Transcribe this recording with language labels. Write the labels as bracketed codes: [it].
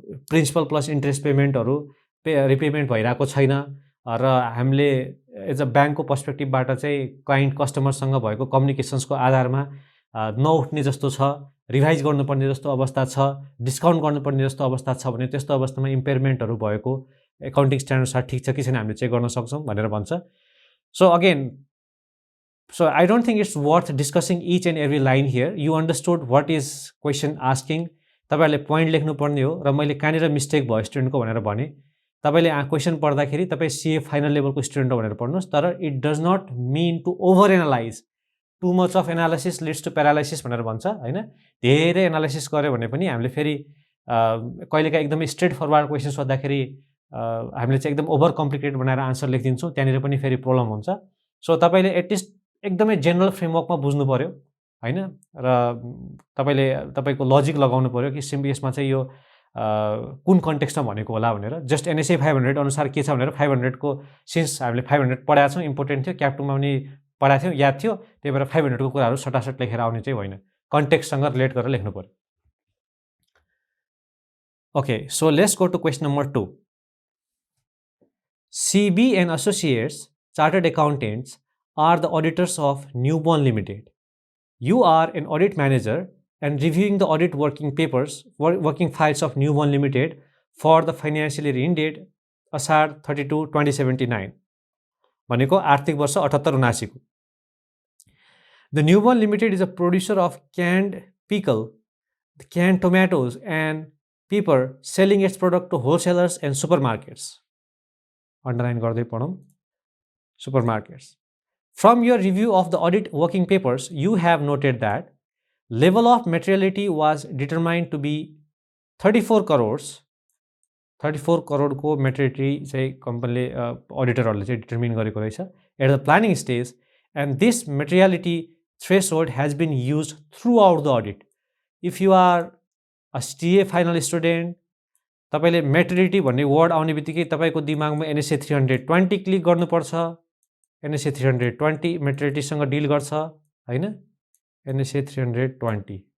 [ne] Principal plus interest पेमेन्टहरू repayment भइरहेको छैन र हामीले एज अ ब्याङ्कको पर्सपेक्टिभबाट चाहिँ क्लाइन्ट कस्टमरसँग भएको कम्युनिकेसन्सको आधारमा नउठ्ने जस्तो छ, रिभाइज गर्नुपर्ने जस्तो अवस्था छ, डिस्काउन्ट गर्नुपर्ने जस्तो अवस्था छ भने त्यस्तो अवस्थामा इम्पेयरमेन्टहरू भएको एकाउन्टिङ स्ट्यान्डर्ड ठिक छ कि छैन हामीले चेक गर्न सक्छौँ भनेर भन्छ। [en] So again, so I don't think it's worth discussing each and every line here. You understood what is question asking, [ne] तपाईहरुले पोइन्ट लेख्नुपर्ने हो र मैले कहाँनिर मिस्टेक भयो स्टुडेन्टको भनेर भने तपाईले क्वेशन पढ्दाखेरि तपाई सीए फाइनल लेभलको स्टुडेन्ट हो भनेर पढ्नुस् तर [en] it does not mean to over analyse too much of analysis leads to paralysis [ne] भनेर भन्छ हैन धेरै एनालिसिस गर्यो भने पनि हामीले फेरि कहिलेकाहीँ एकदमै स्ट्रेट फरवर्ड क्वेशन सोध्दाखेरि हामीले चाहिँ एकदम ओभर कम्प्लिकेटेड बनाएर आन्सर लेखिदिन्छौँ त्यहाँनिर पनि फेरि प्रब्लम हुन्छ सो तपाईले एटलिस्ट एकदमै जेनरल फ्रेमवर्कमा बुझ्नु पर्यो हैन र तपाईले तपाईको लजिक लगाउनु पर्यो कि सिम्पली यसमा चाहिँ यो कुन कन्टेक्स्टमा भनेको होला भनेर जस्ट एनएसए 500 अनुसार के छ भनेर 500 को सिन्स हामीले 500 पढाएको छौँ इम्पोर्टेन्ट थियो क्याप 2 मा पनि पढाएको थियौँ याद थियो त्यही भएर 500 को कुराहरू सटासट लेखेर आउने चाहिँ होइन कन्टेक्स्टसँग रिलेट गरेर लेख्नु पर्यो [en] Okay so let's go to question number 2 CB and Associates Chartered Accountants are the auditors of Newborn Limited. You are an audit manager and reviewing the audit working papers, working files of Newborn Limited for the financial year ended Ashar 32, 2079. [ne] भनेको आर्थिक वर्ष 78-79 को. [en] The Newborn Limited is a producer of canned pickle, canned tomatoes and pepper, selling its product to wholesalers and supermarkets. [ne] Underline गर्दै पढौं. [en] Supermarkets. From your review of the audit working papers, you have noted that level of materiality was determined to be 34 crores. [ne] 34 crore को materiality चाहिँ कम्पनीले अडिटरहरुले चाहिँ determine गरेको रहेछ [en] at the planning stage and this materiality threshold has been used throughout the audit. If you are a CA final student [ne] तपाईले materiality भन्ने word आउने बित्तिकै तपाईको दिमागमा NSA 320 क्लिक गर्नुपर्छ NSA 320 materiality सँग डिल गर्छ हैन NSA 320